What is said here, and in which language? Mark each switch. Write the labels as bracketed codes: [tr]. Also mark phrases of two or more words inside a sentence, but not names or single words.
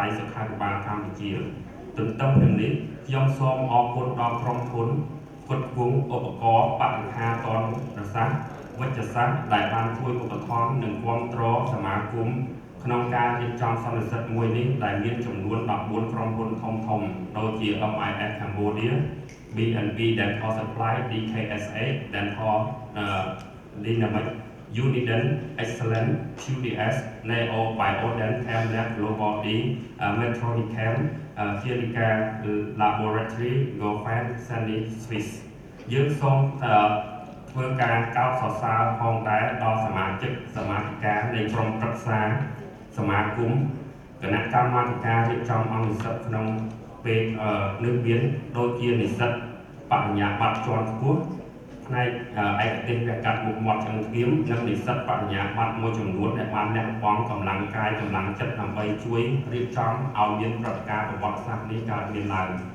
[km] យសុខាភិបាលកម្ពុជាទន្ទឹមនឹងនេះខ្ញុំសូមអរគុណដល់ក្រុមហ៊ុនផ្គត់ផ្គង់ឧបករណ៍បរិក្ខារតនប្រសាសន៍វិជ្ជសាស្ត្រដែលបានជួយឧបត្ថម្ភនិងគាំទ្រស មាគមក្នុងការរៀបចំសន្និសីទមួយនេះដែលមានចំនួន14ក្រុមហ៊ុនធំដូចជា OMS Cambodia BNB Dental Supply DKSA Dental Dynamic Uniden Excellent QDS Neo Bioden Camlab Global D Metronicam Clinica Laboratory Phan Sandeth Swiss យើងសូមធ្វើការកោតសរសើរផងដែរដល់សមាជិកសមាជិកា នៃក្រុមប្រឹក្សាសមាគមគណៈកម្មាធិការរៀបចំអង្គនិស្សិតក្នុងពេលនឹងមានដូចជានិស្សិតបរិញ្ញាបត្រជាន់ខ្ពស់ផ្នែកឯកទេសវះកាត់មុខមាត់ឆ្អឹងធ្លាមនិងនិស្សិតបរិញ្ញាបត្រមួយចំនួនដែលបានលះបង់កម្លាំងកាយកម្លាំងចិត្តដើម្បីជួយរៀបចំឲ្យមានព្រឹត្តិការណ៍ប្រវត្តិសាស្ត្រនេះកើតមានឡើង